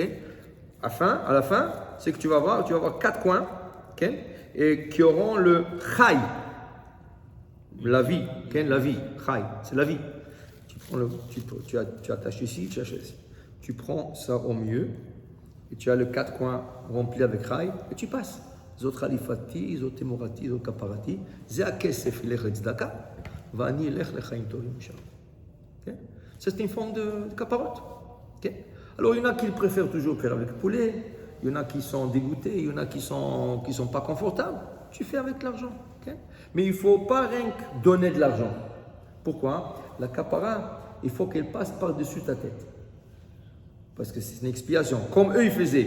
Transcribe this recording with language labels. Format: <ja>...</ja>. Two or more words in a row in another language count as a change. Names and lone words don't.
<fr>À la fin, c'est que tu vas avoir 4 coins, ok, et qui auront le chai. La vie, la vie, chai, c'est la vie. Tu attaches ici, tu attaches ici. Tu prends ça au milieu et tu as le 4 coins remplis avec chai et tu passes.</fr> <he>זאת חליפתי, זאת תמורתי, זאת כפרתי, זה הכסף ילך צדקה, ואני אלך לחיים טובים שלום.</he> <fr>C'est une forme de kaparot. Alors il y en a qui préfèrent toujours faire avec le poulet, il y en a qui sont dégoûtés, il y en a qui sont pas confortables. Tu fais avec l'argent. Mais il ne faut pas rien que donner de l'argent. Pourquoi? La kapara, il faut qu'elle passe par-dessus ta tête. Parce que c'est une expiation. Comme eux, ils faisaient.</fr>